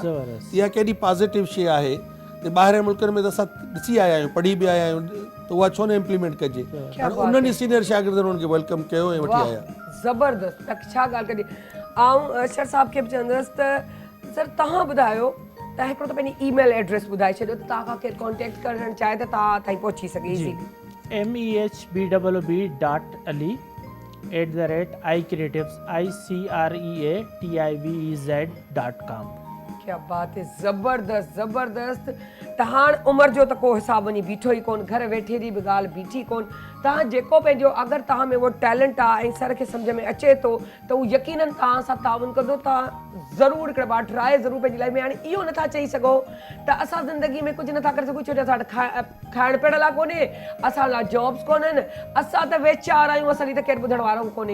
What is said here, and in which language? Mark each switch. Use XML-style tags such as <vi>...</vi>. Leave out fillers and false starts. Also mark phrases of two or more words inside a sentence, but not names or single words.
<sd>इहा केॾी पॉज़िटिव शइ आहे त ॿाहिरि मुल्कनि में त असां ॾिसी आया आहियूं, पढ़ी बि आया आहियूं, त उहा छो न इम्प्लीमेंट कजे। उन्हनि सीनियर शागिर्दनि उन्हनि खे वेलकम कयो ऐं वठी आया। ज़बरदस्त, छा ॻाल्हि कॾहिं। ऐं अशर साहब खे बि चवंदसि त सर तव्हां ॿुधायो त हिकिड़ो त पंहिंजी</sd> <en>email address</en> <sd>ॿुधाए छॾियो त तव्हां खां केरु कॉन्टेक्ट करणु चाहे त तव्हां ताईं पहुची सघे जी इज़ीली। mehb.ali@icreatives.com।</sd> <ur>کیا بات ہے,</ur> <sd>ज़बरदस्त ज़बरदस्त। त हाणे उमिरि जो त को हिसाब वञी बीठो ई कोन, घर वेठे जी बि ॻाल्हि बीठी कोन। तव्हां जेको पंहिंजो अगरि तव्हां में उहो टैलेंट आहे ऐं सर खे सम्झ में अचे थो त उहो यकीननि तव्हां सां ताउन कंदो। तव्हां ज़रूरु हिकिड़े बार ट्राए ज़रूरु पंहिंजी लाइफ में। हाणे इहो नथा चई सघो त असां ज़िंदगी में कुझु नथा करे सघूं छो जो असां वटि खाइण पीअण लाइ कोन्हे, असां लाइ जॉब्स कोन्हनि, असां त वेचार आहियूं, असांजी त केरु ॿुधण वारो कोन्हे।</sd>